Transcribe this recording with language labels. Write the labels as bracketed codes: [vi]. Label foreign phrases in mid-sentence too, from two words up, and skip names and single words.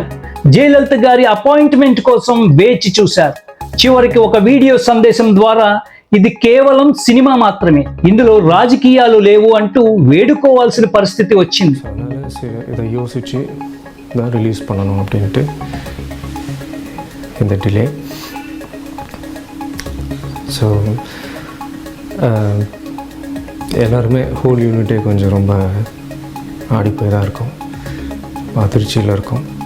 [te] జయలలిత గారి అపాయింట్మెంట్ కోసం వేచి చూశారు. చివరికి ఒక వీడియో సందేశం ద్వారా ఇది కేవలం సినిమా మాత్రమే, ఇందులో రాజకీయాలు లేవు అంటూ వేడుకోవాల్సిన పరిస్థితి వచ్చింది. [ta] இதை யோசிச்சு தான் ரிலீஸ் பண்ணணும் அப்படின்ட்டு இந்த டிலே. ஸோ எல்லாருமே [en] whole unit [ta] கொஞ்சம் ரொம்ப ஆடிப்போய் தான் இருக்கும், அதிர்ச்சியில் இருக்கும்.